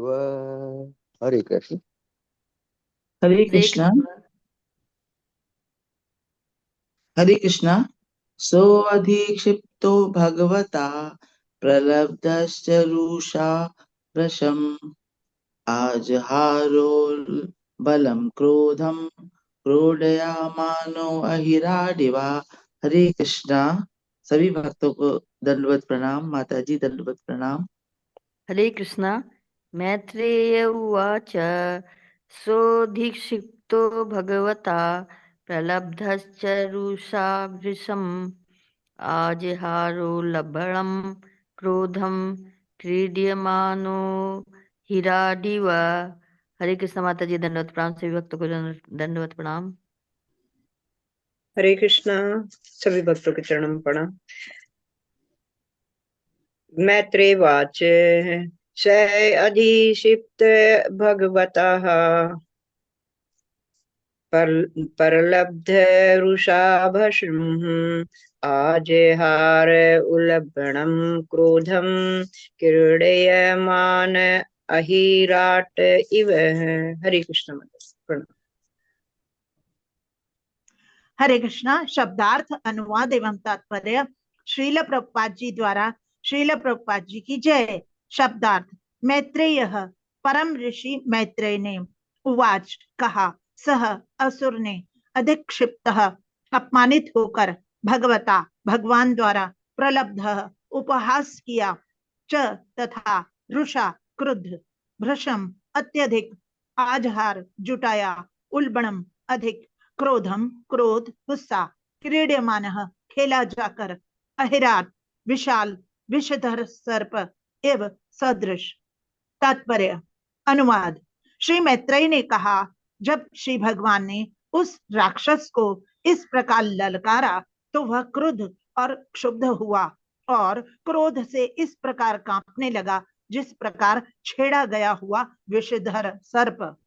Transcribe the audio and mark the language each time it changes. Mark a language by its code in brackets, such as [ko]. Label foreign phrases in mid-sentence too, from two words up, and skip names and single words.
[hi] हरे कृष्ण। हरे हरे कृष्णा। कृष्णा। हरे कृष्णा। [sa] सो अधिक्षिप्तो भगवता प्रलब्धश्च रुषा वृषम् आजहारोल्बलं क्रोधं क्रोडयामानो अहिराडिवा। [hi] हरे कृष्णा। सभी भक्तों को दंडवत प्रणाम। माता जी दंडवत प्रणाम। हरे कृष्णा। [sa] मैत्रेय उवाच सोऽधिक्षिप्तो भगवता प्रलब्धश्च रुषाभृशम् आजहारोल्बणं क्रोधं क्रीड्यमानो हिराडिव। [hi] हरे कृष्ण। माता जी दंडवत प्रणाम। सभी भक्तों को दंडवत प्रणाम। हरे कृष्णा। सभी भक्तों के चरणों में प्रणाम। [sa] मैत्रेय वाच स अधिक्षिप्त भगवतः परलब्ध रुषाभृशम् आजहार उल्बणं क्रोधं क्रीडयमान अहिराट इव। [hi] हरे कृष्ण। प्रणाम। हरे कृष्णा। शब्दार्थ, अनुवाद एवं तात्पर्य श्रील प्रभुपाद जी द्वारा। श्रील प्रभुपाद जी की जय। शब्दार्थ। मैत्रेय परम ऋषि मैत्रेय ने उवाच कहा, सह असुर ने अधिक्षिप्त अपमानित होकर भगवता भगवान द्वारा प्रलब्ध उपहास किया च तथा रुषा क्रुद्ध भृशम अत्यधिक आजहार जुटाया उल्बणम अधिक क्रोधम क्रोध गुस्सा क्रीड्यमान खेला जाकर अहिराट विशाल विषधर सर्प एवं सदृश तात्पर्य अनुवाद। श्री मैत्रेय ने कहा, जब श्री भगवान ने उस राक्षस को इस प्रकार ललकारा तो वह क्रुद्ध और क्षुब्ध हुआ और क्रोध से इस प्रकार कांपने लगा जिस प्रकार छेड़ा गया हुआ विषधर सर्प।